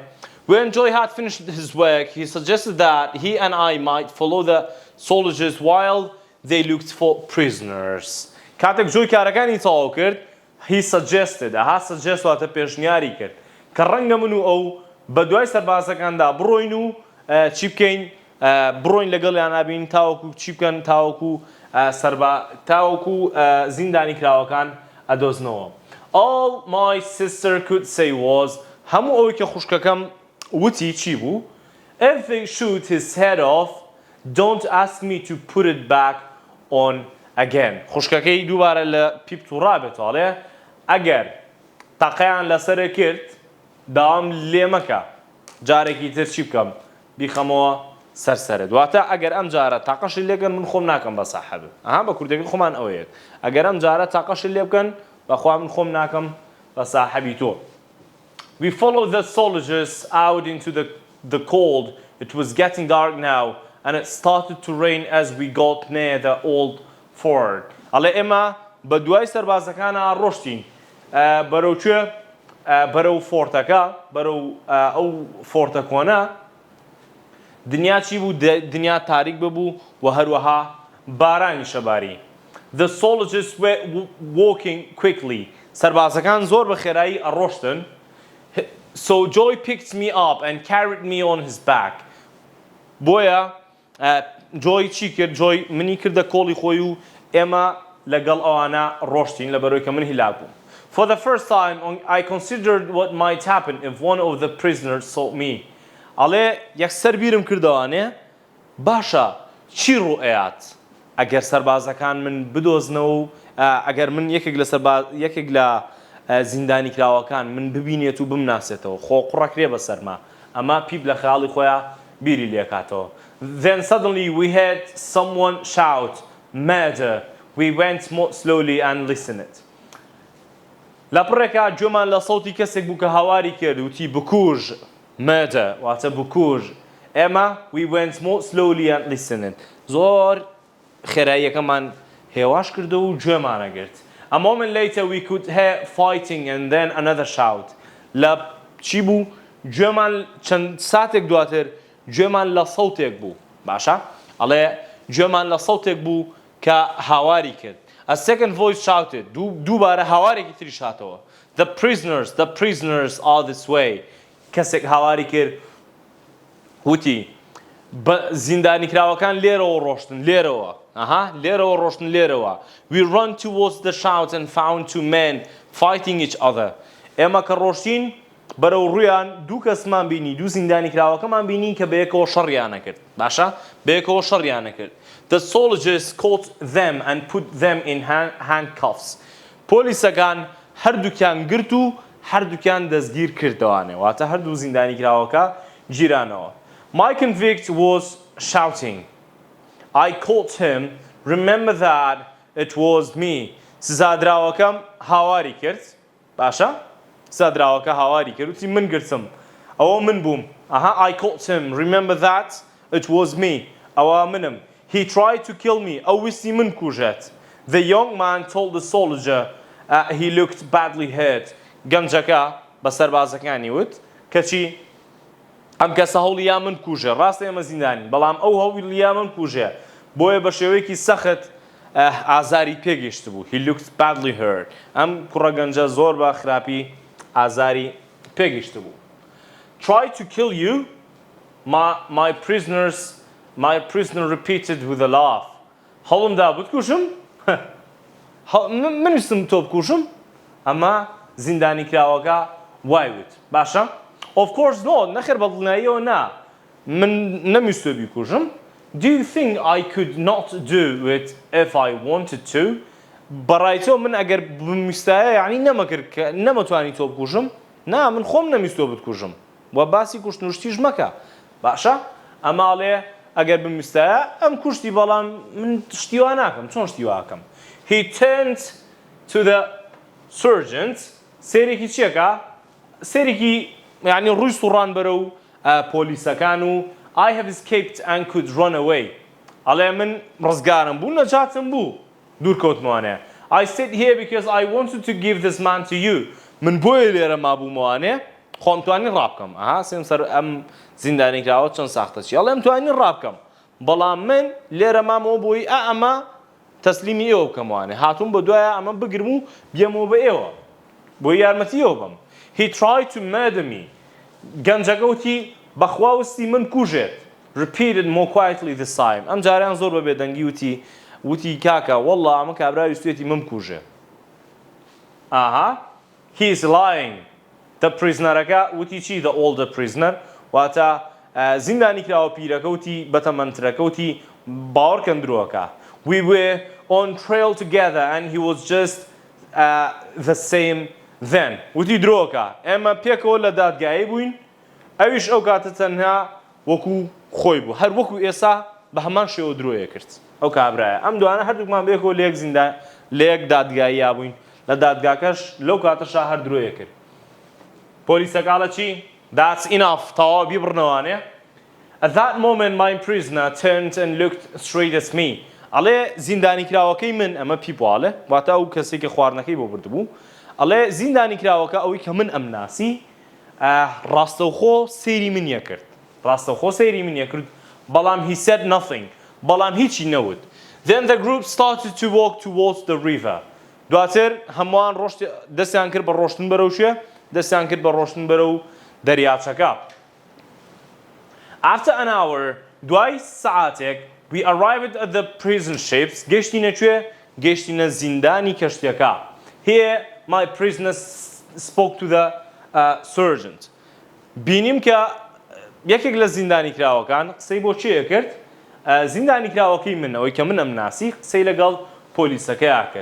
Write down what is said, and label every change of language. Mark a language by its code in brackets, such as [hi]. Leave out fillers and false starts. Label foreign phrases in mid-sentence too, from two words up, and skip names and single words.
[en] When Joy had finished his work, he suggested that he and I might follow the soldiers while they looked for prisoners. [ckb] کاتێک جۆی کارەکانی تەواو کرد، [en] he suggested، [ckb] suggest واتە پێشنیاری کرد کە ڕەنگە من و ئەو بە دوای سەربازەکاندا بڕۆین و چی بکەین، بڕۆین لەگەڵیان نابین تاوەکو چی بکەن، تاوەکو زیندانی کراوەکان ئەدۆزنەوە. [en] All my sister could say was، [ckb] هەموو ئەوەی کە خوشکەکەم وتی چی بوو؟ [en] If they shoot his head off, don't ask me to put it back on again. [ckb] خوشکەکەی دووبارە لە پیپت و ڕابێتەوەڵێ ئەگەر تاقەیان لەسەرە کرد داوام لێ مەکە جارێکی تر چی بکەم بیخەمەوە سەرسەرە. دواتە ئەگەر ئەم جارە تاقەشی لێگەن من خۆم ناکەم بە ساحەبم. بە کوردەکە خۆمان ئەوەیەت ئەگەر ئەم جارە تاقەشی لێ بکەن بەخوا من خۆم ناکەم بە ساحەبی تۆ. [en] We followed the soldiers out into the cold. It was getting dark now and it started to rain as we got near the old fort. [ckb] ئەڵێ ئێمە بە دوای سەربازەکانە ڕۆشتین بەرەوکوێ بەرەو فۆرتەکە، بەرەو ئەو فۆرتە کۆنە. دنیا چی بوو؟ دنیا تاریک ببوو و هەروەها بارانی شەباری. [en] The soldiers were walking quickly. [ckb] سەربازەکان زۆر بە خێرایی ئەڕۆشتن. [en] So Joy picked me up and carried me on his back. [ckb] بۆیە جۆی چی کرد؟ جۆی منی کردە کۆڵی خۆی و ئێمە لەگەڵ ئەوانە ڕۆشتین لە بەرەوەی کە من هیلاک بووم. [en] For the first time I considered what might happen if one of the prisoners saw me. [ckb] ئەڵێ یەکسەر بیرم کردەوانێ باشە چی ڕوئەیات ئەگەر سەربازەکان من بدۆزنەوە و ئەگەر من یەکێک لە زیندانی کراوەکان من ببینێت و بمناسێتەوە خۆ قوڕەکرێ بەسەرما، ئەمە پیپ لە خەیاڵی خۆیان بیری لێکاتەوە. [en] Then suddenly we heard someone shout murder. We went more slowly and listened. [ckb] لەپڕێکا گوێمان لە سەوتی کەسێک بوو کە هاواری کرد وتی بکوژ murder واتە بکوژ. [en] ئێمە we went more slowly and listened. [ckb] زۆر خێراییەکەمان هێواش کردو و گوێمانەگرت. [en] A moment later we could hear fighting and then another shout. [ckb] لە چی بوو؟ گوێمان چەند ساتێک دواتر گوێمان لە سەوتێک بوو. باشە؟ ئەڵێ گوێمان لە سەوتێک بوو کە هاواری کرد. [en] A second voice shouted. [ckb] دووبارە هاوارێکی تریش هاتەوە. [en] The prisoners are this way. [ckb] کەسێک هاواری کرد وتی زیندانی کراوەکان لێرەوە ڕۆشتن لێرەوە. لێرەوە ڕۆشتن لێرەوە. [en] We run towards the shout and found two men fighting each other. [ckb] ئێمە کە ڕۆشتین بەرەو ڕوویان دوو کەسمان بینی، دوو زیندانی کراوەکەمان بینین کە بەیەکەوە شەڕیانە کرد. باشە؟ بەیەکەوە شەڕیانە کرد. [en] The soldiers caught them and put them in handcuffs. [ckb] پۆلیسەکان هەردووکیان گرت و هەردووکیان دەستگیر کردەوانێ، واتە هەردوو زیندانی کراوەکە گیرانەوە. [en] My convict was shouting. I caught him. Remember that it was me. [ckb] سزادراوەکەم هاواری کرد. باشە؟ سزادراوەکە هاواری کرد وتی من گرتم. ئەوە من بووم. [en] I caught him. Remember that it was me. [ckb] ئەوە منم. [en] He tried to kill me. [ckb] ئەو ویستی من کوژێت. [en] The young man told the soldier he looked badly hurt. [ckb] گەنجەکە بە سەربازەکانی وت کەچی ئەم کەسە هەوڵیا من کوژێ، ڕاستە ئێمە زیندانی بەڵام ئەو هەوڵیا من کوژێ، بۆیە بە شێوەیەکی سەخت ئازاری پێگەیشت بوو. He looked badly hurt. ئەم کوڕە گەنجە زۆر بە خراپی ئازاری پێگەیشت بوو. [en] Try to kill you, my prisoner repeated with a laugh. [ckb] هەوڵمدا بتکوشم من ویستم تۆ بکوشم ئەمە زیندانی کراوەکە وای وت. [en] باشە؟ Of course not. [ckb] نەخێر بەدڵنیاییەوە نا. من نەمیستوە بیکوژم. Do you think I could not do it if I wanted to? بەڕایتەوە من ئەگەر بمویستایە یعنی نەمەتوانی تۆ بکوژم؟ نا من خۆم نەمیستوە بتکوژم. و باسی کوشتنوشتیش مەکە. باشە؟ ئەماڵێ ئەگەر بمویستایە ئەم کوشتی بەڵام من شتیوا ناکەم. چۆن شتیواکەم؟ [en] He turned to the sergeant. [ckb] سێرێکی چیەکە؟ سێرێکی یعنی ڕووی سوڕان بەرە و پۆلیسەکان و [en] I have escaped and could run away. [ckb] ئەڵێ من ڕزگارم بوو نەجاتم بوو دوورکەوتمەوانێ. [en] I stayed here because I wanted to give this man to you. [ckb] من بۆیە لێرە مابوومەوانێ خۆم توانی ڕابکەم. ئەها سێم سەر ئەم زیندانی کراوە چەند ساختە چی. ئەڵێ توانی ڕابکەم. بەڵام من لێرە مامەوە بۆی ئەمە تەسلیمی ئێوە بکەمەوانێ. هاتووم بە دوایە ئەمە بگرم و بێمەوە بە ئێوە. بۆی یارمەتی ئێوە بم. [en] He tried to murder me. [ckb] گەنجەکە وتی بەخوا وستی من کوژێت. [en] Repeated more quietly this time. [ckb] ئەم جاریان زۆر بە بێدەنگی وتی کاکە وەڵڵا ئەمە کابرای ویستێتی من بکوژێ. ئاها [en] he is lying. The prisoner [ckb] ەکە وتی چی [en] the older prisoner [ckb] واتە زیندانی کراوە پیرەکە وتی بەتەمەنترەکە وتی باوەڕکەن درۆکە. [en] We were on trial together and he was just the same then. [ckb] وتی درۆکە ئێمە پێکەوە لە دادگایی بووین ئەویش ئەو کاتە تەنها وەکو خۆی بوو هەر وەکو ئێسا بە هەمان شێوە درۆیە کرد ئەو کابرایە. ئەم دوانە هەردووکمان بێکەوە لە یەک دادگاییە بووین لە دادگاکەش لەو کاتەشا هەر درۆیە کرد. پۆلیسەکاڵە چی؟ [en] That's enough. [ckb] تەواو بیبڕنەوانێ. [en] At that moment my prisoner turned and looked straight at me. [ckb] ئەڵێ زیندانی کراوەکەی من ئەمە پیپواڵێ واتە ئەو کەسێکی خواردنەکەی بۆ بردبوو. ئەڵێ زیندانی کراوەکە ئەوەی کە من ئەم ناسی ڕاستەوخۆ سەیری منیە کرد. ڕاستەوخۆ سەیری منیە کرد بەڵام [en] he said nothing. [ckb] بەڵام هیچی نەوت. [en] Then the group started to walk towards the river. [ckb] دواتر هەمووان دەستیان کرد بە ڕۆشتن بەرەو شوێ دەستیان کرد بە ڕۆشتن بەرەو دەریاچەکە. [en] After an hour [ckb] دوای سەعاتێک [en] we arrived at the prison ships. [ckb] گەشتینە کوێ؟ گەشتینە زیندانی کەشتیەکە. [en] Here my prisoner spoke to the sergeant. [ckb] بینیم کە یەکێک لە زیندانی کراوەکان قسەی بۆ چیە کرد؟ زیندانی کراوەکەی من ئەوەی کە من ئەم ناسی قسەی لەگەڵ پۆلیسەکەیە کرد.